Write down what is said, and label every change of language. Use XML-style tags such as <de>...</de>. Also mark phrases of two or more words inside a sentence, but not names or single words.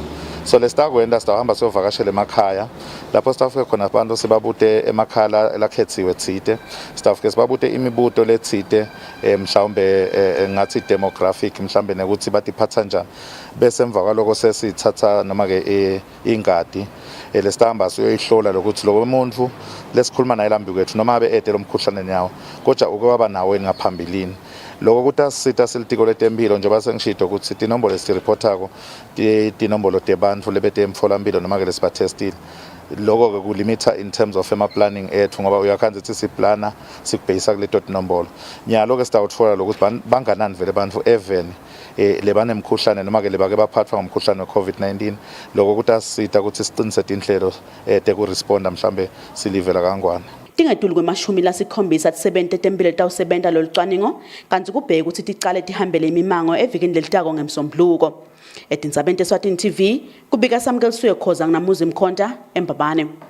<ss>So lesitakwenda sitahamba siyovakashela emakhaya lapho sitafike khona abantu sibabute emakhala lakhethiwe tsite sitafike sibabute imibuto letsite mhlawumbe ngathi demographic mhlawumbe nekuthi batiphatha njani bese emva kwaloko sesithatha noma ke ingadi lesihamba siyoyihlola lokuthi lo muntu lesikhuluma naye lambi kwethu noma abe ede lo mkhuhlane yawo kodwa uke waba nawe ngaphambilini. Lokho kutasita silitiko letempilo njengoba sengishito ukuthi tinombolo esireportako tinombolo tebantu lebete emtholampilo noma ke lesibatestile. Lokho ke kulimita</ss> <en>in terms of planning</en> <ss>ethu ngoba uyakhanza ukuthi siplana sikubhekisa kuleto tinombolo. Nyalo ke sitawutfola lokuthi banganani vele abantu even lebanemkhuhlane noma ke lebake baphathwa ngomkhuhlane we-COVID-19. Lokho kutasita ukuthi siqinise inhlelo tekuresponda mhlambe silivela kangwane. Tingetulu kwemashumi lasikhombisa tisebente etempilo tawusebenta lolucwaningo kanti kubheke ukuthi ticale tihambele imimango evikini lelitako ngemsombuluko. Etindzabeni Eswatini TV kubika samkeliswe khoza kunamuzi Mkhonta eMbabane.</ss>